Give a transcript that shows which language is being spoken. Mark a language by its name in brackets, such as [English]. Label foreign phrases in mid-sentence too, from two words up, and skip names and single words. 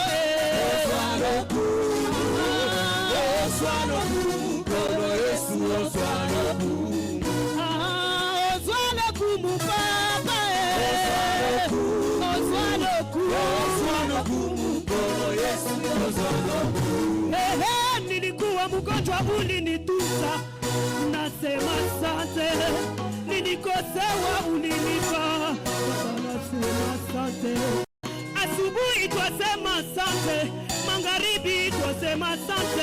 [Lingala] ozwa lokumu, Kolo Yesu ozwa lokumu, ozwa lokumu papa ozwa lokumu, Kolo Yesu ozwa lokumu. [Swahili] Nilikuwa mgonjwa ulinituza, nasema asante. Nilikosewa ulinipa, nasema asante. Asubuhi twasema asante, magharibi twasema asante.